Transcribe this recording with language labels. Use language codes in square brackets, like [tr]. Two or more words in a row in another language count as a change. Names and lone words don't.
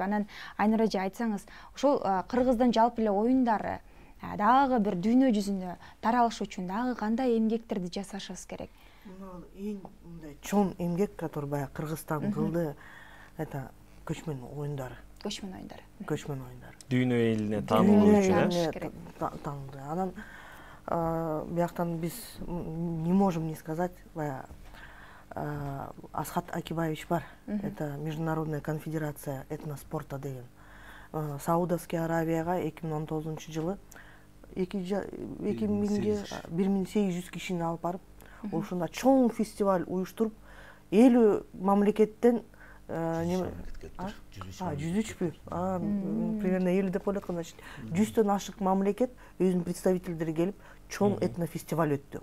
[ky] Анан Айнур эже айтсаңыз, ушул кыргыздын жалпы эле оюндары дагы бир дүйнө жүзүнө таралыш үчүн дагы кандай эмгектерди жасашыбыз керек? Эң мындай чоң эмгек, который баягы Кыргызстан кылды, это көчмөн оюндары. Көчмөн оюндары. Дүйнө элине таанылуу үчүн. Таанылды. Анан бияктан биз [ru] не можем не сказать, [ky] Асхат Акибаевич бар. Это Международная конфедерация этноспорта деген. Саудовская Аравияга 2019-жылы 1800 кишини алып барып, ошондо чоң фестиваль уюштуруп, 50 мамлекеттен 103 примерно 50 деп ойлоткон, значит 100төн ашык мамлекет өзүнүн представительдери келип чоң этнофестиваль өттү.